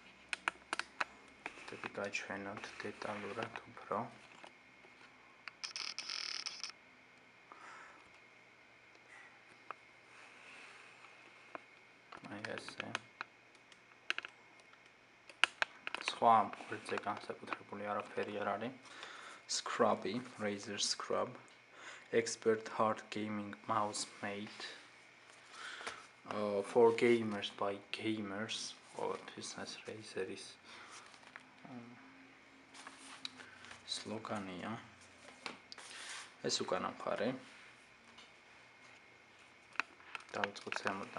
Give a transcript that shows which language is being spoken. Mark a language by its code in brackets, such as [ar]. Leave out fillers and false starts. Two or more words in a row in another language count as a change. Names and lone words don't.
[ka] დები გაჩვენოთ დეტალურად უფრო. აი ესე. სხვა გვერდზე განსაკუთრებული არაფერი არ არის. [en] Scrubby, Razer Scrub, Expert Hard Gaming Mouse Mate. For gamers by gamers. [ka] ყოველთვის ეს Razer-ის სლოგანია. ეს უკანა მხარე. დავიწყოთ ზემოდან.